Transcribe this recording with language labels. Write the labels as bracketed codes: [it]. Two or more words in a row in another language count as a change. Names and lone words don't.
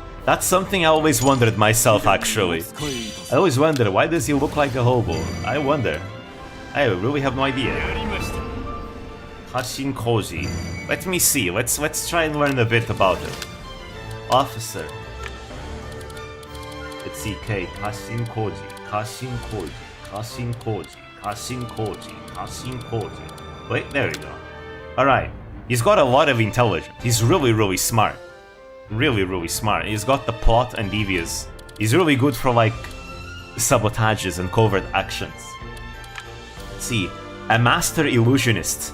[en] That's something I always wondered myself, actually. I always wonder, why does he look like a hobo? I wonder. I really have no idea. Hashin Koji. Let me see. Let's try and learn a bit about it. Officer. Let's see. K. Hashin Koji. Hashin Koji. Hashin Koji. Hashin Koji. Hashin Koji. Wait, there we go. Alright. He's got a lot of intelligence. He's really smart. Really smart. He's got the plot and devious. He's really good for like sabotages and covert actions. Let's see. A master illusionist.